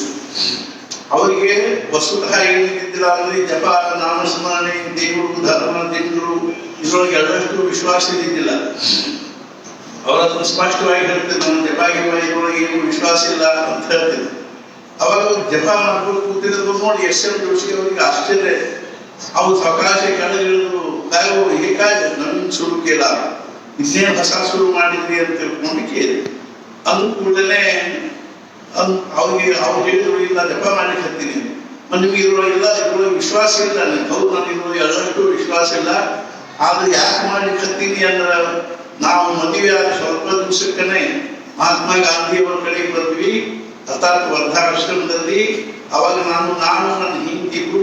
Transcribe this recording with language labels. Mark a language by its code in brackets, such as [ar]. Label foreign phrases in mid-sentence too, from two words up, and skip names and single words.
[kn] ಅವರಿಗೆ ವಸ್ತುತಃ ಏನಿದ್ದಿಲ್ಲ ಅಂದ್ರೆ ಜಪ, ನಾಮಸ್ಮರಣೆ, ದೇವರು, ಧರ್ಮ, ಜನರು ಇದ್ರೊಳಗೆ ಎಲ್ಲಷ್ಟು ವಿಶ್ವಾಸ ಇದ್ದಿದ್ದಿಲ್ಲ. ಅವರನ್ನು ಸ್ಪಷ್ಟವಾಗಿ ಹೇಳ್ತಿದ್ರು, ನಮ್ಮ ಜಪ ಇದ್ರೊಳಗೆ ಏನು ವಿಶ್ವಾಸ ಇಲ್ಲ ಅಂತ ಹೇಳ್ತಿದ್ರು. ಅವಾಗ ಜಪ ಮಾಡ್ಕೊಂಡು ಕೂತಿರೋದು ನೋಡಿ ಎಸ್.ಎಂ. ಜೋಶಿ ಅವರಿಗೆ ಆಶ್ಚರ್ಯ. ಅವ್ರು ಸಕಾಶ ಕೆಳಗಿಳಿದು [mr] काय हो हे काय नवीन सुरू केला [kn] ಇನ್ನೇನು ಹೊಸ ಶುರು ಮಾಡಿದ್ರಿ ಅಂತ ತಿಳ್ಕೊಂಡು ಕೇಳಿ ಅಂದ ಕೂಡಲೇ ಅವ್ರಿಗೆ ಅವ್ರು ಹೇಳಿದ್ರು ಇಲ್ಲ ಜಪ ಮಾಡ್ಲಿಕ್ಕೆ ಹತ್ತೀನಿ ನಿಮ್ಗೆ ಇದ್ರೊಳಗೆ ವಿಶ್ವಾಸ ಇಲ್ಲ ಹೌದು ನನಗೆ ಇದ್ರೊಳಗೆ ಎಳ್ಳಷ್ಟು ವಿಶ್ವಾಸ ಇಲ್ಲ ಆದ್ರೆ ಯಾಕೆ ಮಾಡ್ಲಿಕ್ಕೆ ಹತ್ತೀನಿ ಅಂದ್ರೆ ನಾವು ಮದುವೆ ಆದ ಸ್ವಲ್ಪ ದಿವಸಕ್ಕನೆ ಮಹಾತ್ಮ ಗಾಂಧಿಯವರ ಕಡೆಗೆ ಬಂದ್ವಿ ಅರ್ಥಾತ್ ವರ್ಧಾಶ್ರಮದಲ್ಲಿ ಅವಾಗ ನಾನು ನನ್ನ ಹಿಂದಿಬ್ರು